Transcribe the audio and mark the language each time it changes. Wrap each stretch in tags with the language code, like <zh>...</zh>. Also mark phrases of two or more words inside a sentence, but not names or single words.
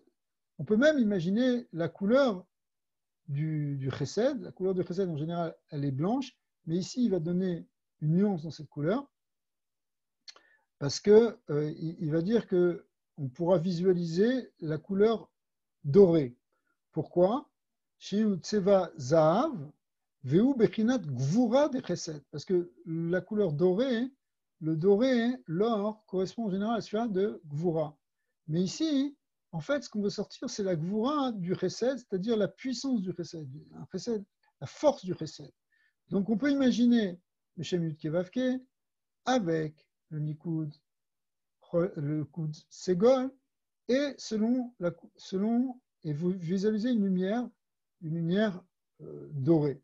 <fr>On peut même imaginer la couleur du chesed. La couleur du chesed, en général, elle est blanche, mais ici, il va donner une nuance dans cette couleur, parce que il va dire que on pourra visualiser la couleur dorée. Pourquoi?</fr> <he>שהוא צבע זהב, והוא בחינת גבורה דחסד.</he> <fr>Parce que la couleur dorée, le doré, l'or, correspond en général à celui de gvura. Mais ici, en fait, ce qu'on veut sortir, c'est la gvura du chesed, c'est-à-dire la puissance du chesed, la force du chesed. Donc, on peut imaginer le</fr> <he>שם יוד קי ואו קי</he> <fr>avec le Nikoud, le</fr> <he>קוד סגול,</he> <fr>et selon et vous visualisez une lumière dorée.</fr>